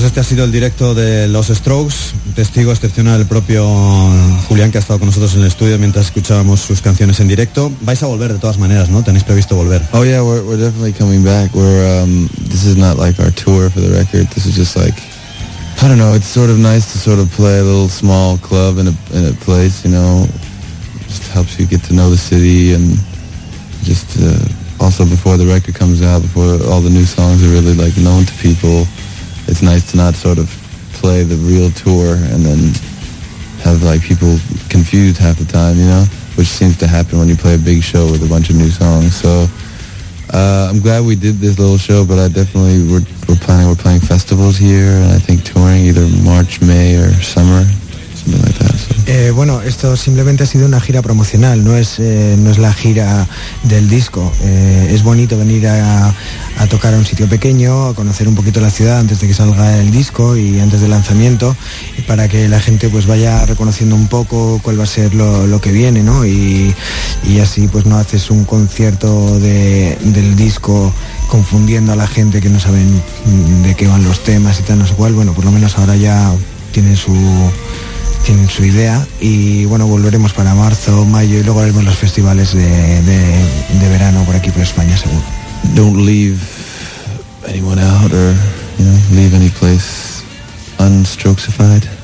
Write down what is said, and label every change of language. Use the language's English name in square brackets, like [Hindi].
[Spanish] El directo de los Strokes, testigo excepcional el propio Julián, que ha estado con nosotros en el estudio mientras escuchábamos sus canciones en directo. Vais a volver de todas maneras, ¿no? Tenéis previsto volver. [English] Oh yeah, we're definitely coming back. This is not like our tour for the record. This is just like, I don't know, it's sort of nice to sort of play a little small club in a place, you know. Just helps you get to know the city, and just also before the record comes out, before all the new songs are really like known to people, it's nice to not sort of play the real tour and then have like people confused half the time, you know, which seems to happen when you play a big show with a bunch of new songs. So I'm glad we did this little show, but I definitely, we're planning festivals here, and I think touring either March, May, or summer, something like that. So [Spanish] Bueno, esto simplemente ha sido una gira promocional, no es la gira del disco. Es bonito venir a tocar a un sitio pequeño, a conocer un poquito la ciudad antes de que salga el disco y antes del lanzamiento, para que la gente pues vaya reconociendo un poco cuál va a ser lo que viene, ¿no? Y así pues no haces un concierto del disco confundiendo a la gente que no saben de qué van los temas y tal, no sé cuál. Bueno, por lo menos ahora ya tienen su idea, y bueno, volveremos para marzo, mayo, y luego haremos los festivales de verano por aquí por España, seguro. [English] Don't leave anyone out, or leave any place unstroxified.